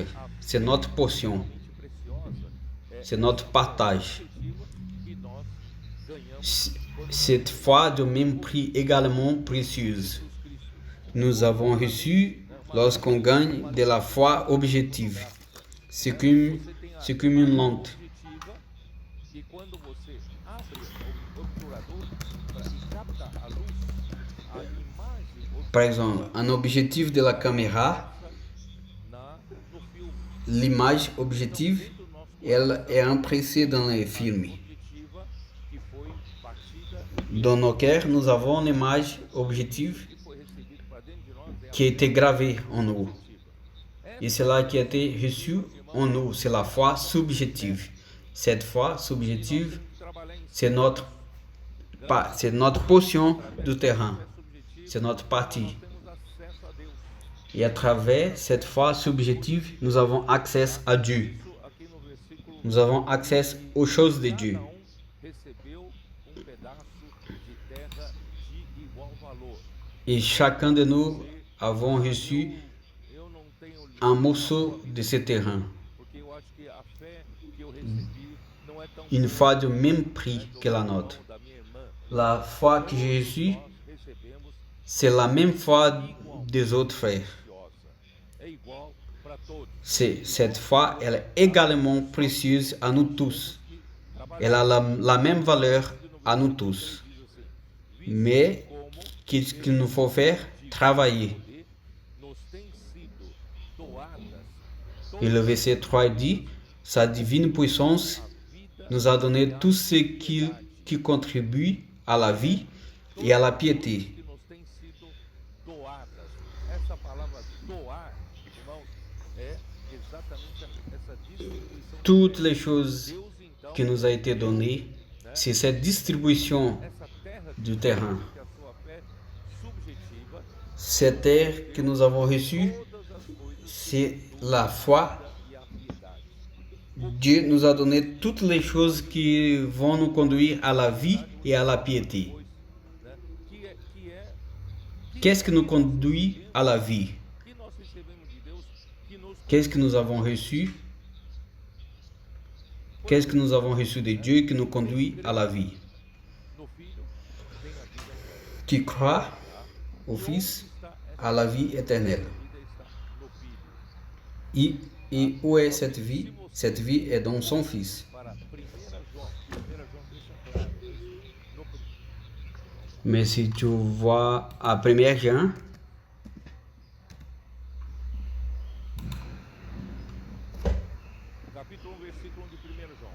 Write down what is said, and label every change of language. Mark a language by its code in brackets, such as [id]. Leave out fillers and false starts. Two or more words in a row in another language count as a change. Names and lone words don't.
[fr] C'est notre portion. C'est notre partage. Cette foi de même prix également précieuse. Nous avons reçu lorsqu'on gagne de la foi objective. C'est comme une lampe. [pt] E quando você abre o obturador e capta a luz, a imagem [fr] Par exemple, un objectif de la caméra, [pt] no filme [fr] l'image objective, elle est impressée dans les films. [pt] objetiva que foi batida [fr] Dans nos cœurs, nous avons l'image objective [pt] e foi recebida para dentro de nós é a [fr] qui a été gravée en nous. Et cela qui a été reçu en nous, c'est la foi subjective. Cette foi subjective, [pt] trabalhar em [fr] c'est notre portion du terrain. C'est notre partie. [pt] temos acesso a Deus. [fr] Et à travers cette foi subjective, nous avons accès à Dieu. [pt] Isso aqui no versículo [fr] Nous avons accès aux choses de Dieu. [pt] recebeu pedaço de terra de igual valor. [fr] Et chacun de nous avons reçu [pt] Eu não tenho [fr] un morceau de ce terrain. [pt] porque eu acho que a fé que eu recebi não é tão [fr] Une foi du même prix que la nôtre. [pt] da minha irmã. [fr] La foi que j'ai reçue, [pt] Nós recebemos [fr] c'est la même foi des autres frères. [pt] preciosa. É igual para todos. [fr] Cette foi, elle est également précieuse à nous tous. Elle a la même valeur à nous tous. Mais qu'est-ce qu'il nous faut faire? Travailler. [pt] Nos tem sido doadas [fr] Et le verset 3 dit, sa divine puissance nous a donné tout ce qui contribue à la vie et à la piété. [pt] que nos tem sido doadas. Essa palavra doar, irmãos, é exatamente essa distribuição. [fr] Toutes les choses [pt] Deus então, [fr] qui nous a été données, c'est cette distribution [pt] essa terra [fr] du terrain. [pt] que a sua fé subjetiva, [fr] Cette terre que nous avons reçue, [pt] todas as coisas [fr] c'est la foi. [pt] e a piedade. [fr] Dieu nous a donné toutes les choses qui vont nous conduire à la vie et à la piété. [pt] Né? Que [fr] Qu'est-ce qui nous conduit à la vie? [pt] nós recebemos de Deus que nos [fr] Qu'est-ce que nous avons reçu? Qu'est-ce que nous avons reçu de Dieu qui nous conduit à la vie? [pt] no Filho tem a vida eterna. [fr] Qui croit au Fils à la vie éternelle. [pt] A vida está no Filho. [fr] Et où est cette vie? Cette vie est dans son Fils. [pt] Para 1 João deixa claro isso. No [fr] Mais si tu vois à 1 Jean, [pt] capítulo 1, versículo 1 de 1 João.